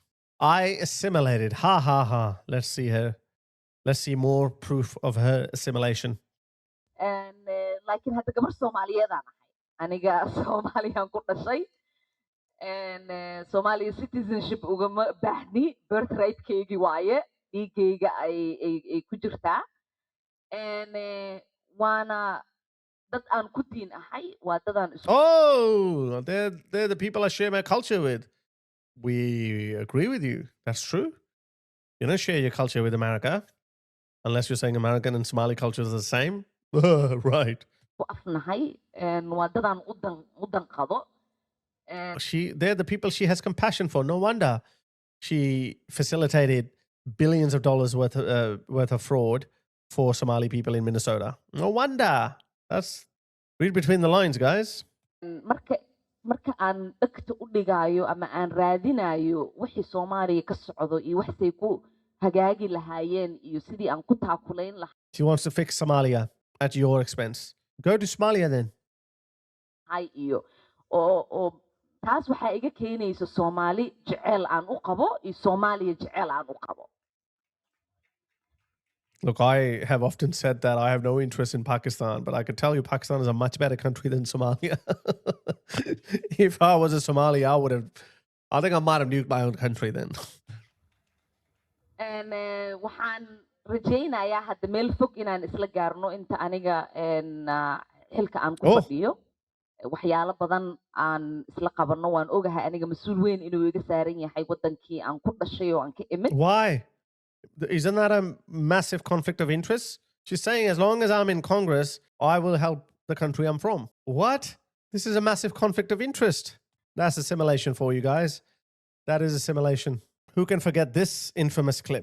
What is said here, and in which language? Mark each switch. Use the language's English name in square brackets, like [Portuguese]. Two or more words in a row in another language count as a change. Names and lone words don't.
[English] I assimilated. Ha ha ha. Let's see her. Let's see more proof of her assimilation. [Somali] laakiin hadda gabar Soomaaliyeedaan ahay aniga Soomaaliyaan ku dhashay [English] Somali citizenship [Somali] ugama baahni birthright-keygii waaye dhiigayga ay ku jirtaa waana dad aan ku diin ahay waa dadaan [English] Oh, they're the people I share my culture with. We agree with you. That's true. You don't share your culture with America. Unless you're saying American and Somali culture is the same. Right. They're the people she has compassion for. No wonder she facilitated billions of dollars worth of fraud for Somali people in Minnesota. No wonder. Read between the lines, guys. [Somali] marka aan dhagta u dhigayo ama aan raadinayo wixii Soomaaliya ka socdo iyo waxay ku hagaagi lahaayeen iyo sidii aan ku taakulayn lahaa. [English] She wants to fix Somalia at your expense. Go to Somalia then. [Somali] iyo oo taas waxa iga keenaysa Soomaali jecel aan u qabo iyo Soomaaliya jecel aan u qabo. [English] Look, I have often said that I have no interest in Pakistan, but I can tell you Pakistan is a much better country than Somalia. If I was a Somali, I think I might have nuked my own country then. [Somali] waxaan rajaynayaa hadda meel fog inaan isla gaarno inta aniga xilka aan ku [English] Oh. [Somali] fadhiyo waxyaalo badan aan isla qabanno waan ogahay aniga mas-uul weyn inuu iga saaran yahay wadankii aan ku dhashay oo aan ka imid [English] Why? Isn't that a massive conflict of interest? She's saying, as long as I'm in Congress, I will help the country I'm from. What? This is a massive conflict of interest. That's assimilation for you guys. That is assimilation. Who can forget this infamous clip?